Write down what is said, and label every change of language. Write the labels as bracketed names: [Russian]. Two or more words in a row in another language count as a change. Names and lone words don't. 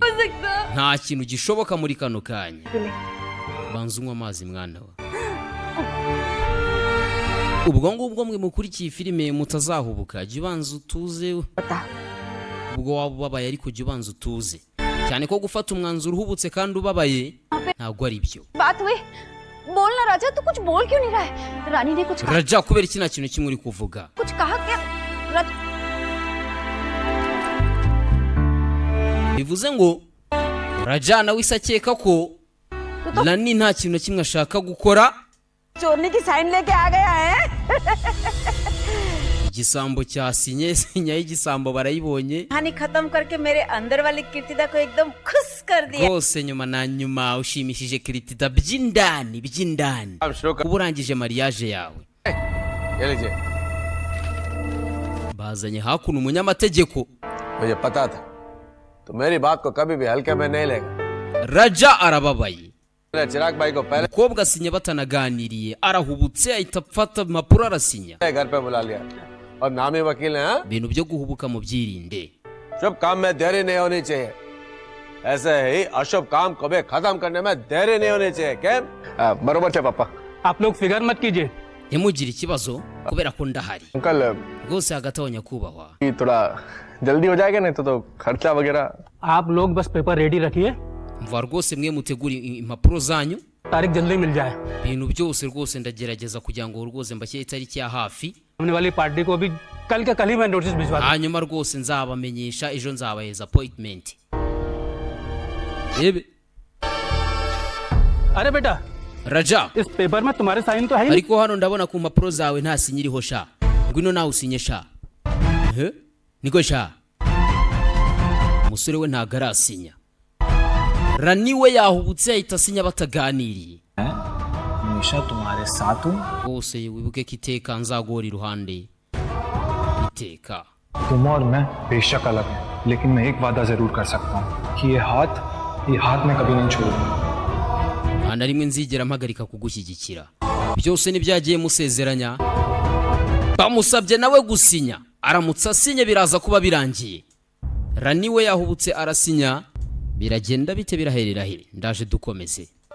[Kinyarwanda] Nta kintu gishoboka muri kano kanya. Banza unywa amazi mwana wa. Ubwo ngubwo mwe mukurikiye filime mutazahubuka, jya ubanza utuze. Ubwo waba ubabaye ariko jya ubanza utuze, cyane ko gufata umwanzuro uhubutse kandi ubabaye ntabwo ari byo. [Hindi] बोलना राजा, तू कुछ बोल क्यों नहीं रहा है? रानी ने कुछ [Kinyarwanda] Raja, kubera iki nta kintu kimwe uri kuvuga? [Hindi] कुछ कहा क्या? [Kinyarwanda] Bivuze ngo Raja nawe isakeka ko Rani nta kintu kimwe ashaka gukora. [Hindi] चोरने की साइन लेके आ गया है. [Kinyarwanda] Igisambo cyasinye, sinya y'igisambo barayibonye. [Hindi] कहानी खत्म करके मेरे अंदर वाली कीर्तिदा को एकदम खुश कर दिया. [Kinyarwanda] Rwose nyuma na nyuma ushimishije Kirtida by'indani. Uburangije mariage yawe. Bazanye hakuno umunyamategeko. [Hindi] मुझे पता था तो मेरी बात को कभी भी हल्के में नहीं लेगा. [Kinyarwanda] Raja arababaye. [Hindi] चिराग भाई को पहले [Kinyarwanda] Umukobwa asinya batanaganiriye, arahubutse ahita afata impapuro arasinya. [Hindi] घर पे बुला लिया और नामी वकील हैं. [Kinyarwanda] Ibintu byo guhubuka mu byirinde. [Hindi] शुभ काम में देरी नहीं होनी चाहिए, ऐसे ही अशुभ काम को भी खत्म करने में देरी नहीं होनी चाहिए. क्या बरोबर है पापा? आप लोग फिक्र मत कीजिए. [Kinyarwanda] Ntimugire ikibazo kubera ko ndahari. [Hindi] अंकल [Kinyarwanda] Rwose hagati aho nyakubahwa, [Hindi] थोड़ा जल्दी हो जाएगा नहीं तो खर्चा वगैरह. आप लोग बस [English] paper ready [Hindi] रखिए, [Kinyarwanda] mva rwose mwe mutegura impapuro zanyu. [Hindi] तारीख जल्दी मिल जाए. [Kinyarwanda] Ibintu byose rwose ndagerageza kugira ngo rwose mbashyire itariki ya hafi. [Hindi] हमने वाली पार्टी को भी कल के कल ही मैं नोटिस भिजवा दूंगा. [Kinyarwanda] Hanyuma rwose nzabamenyesha ejo, nzabaheza appointment. Ebe [Hindi] अरे बेटा, Raja, इस पेपर में तुम्हारे साइन तो है ही नहीं. [Kinyarwanda] ariko hano ndabona ku mpapuro zawe nta sinya iriho sha. Ngwino nawe usinye sha. Niko sha. Umusore we ntago arasinya. Rani we yahubutse ahita asinya bataganiriye. [Hindi] हमेशा तुम्हारे साथ हूँ. [Kinyarwanda] Rwose wibuke ko iteka nzagora iruhande. Iteka. [Hindi] तुम और मैं बेशक अलग हैं, लेकिन मैं एक वादा जरूर कर सकता हूँ कि ये हाथ मैं कभी नहीं छोड़ूंगा. [Kinyarwanda] Nta na rimwe nzigera mpagarika kugushyigikira. Byose nibyagiye musezeranya. Bamusabye nawe gusinya, aramutse asinye biraza kuba birangiye. Rani we yahubutse arasinya, biragenda bite biraherera he. Ndaje dukomeze.